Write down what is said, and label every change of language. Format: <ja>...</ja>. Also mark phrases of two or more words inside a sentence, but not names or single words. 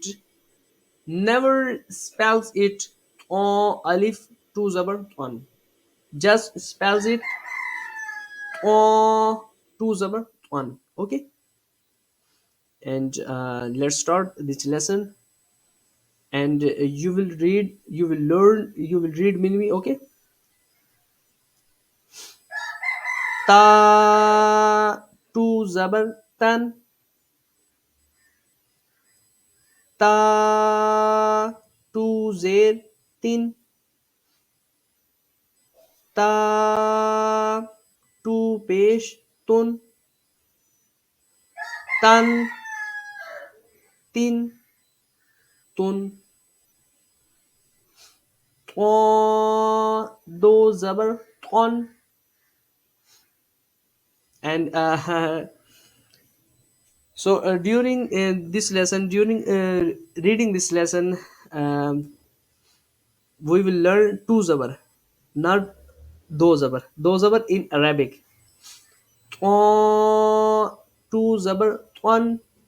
<en>Never spells it alif two zabar one. Just spells it two zabar one. Okay. And let's start this lesson. And you will read, you will learn, you will read minimi.</en> <ur>Okay. تا ٹو زبر تن، تا ٹو زیر تین. تا ٹو پیش تن. تن تین تن. دو زبر تون.</ur> <en>And so during this lesson, during reading this lesson, um, we will learn two zabar, not</en> <ur>دو زبر. دو زبر</ur> <en>in Arabic. Two zabar one.</en>